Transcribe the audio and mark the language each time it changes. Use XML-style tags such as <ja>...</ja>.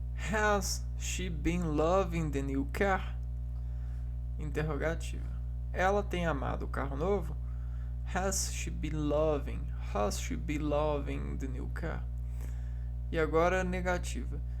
<en>Has she been loving the new car?</en> <pt>Interrogativa. Ela tem amado o carro novo?</pt> <en>Has she been loving? Has she been loving the new car?</en> <pt>E agora negativa.</pt>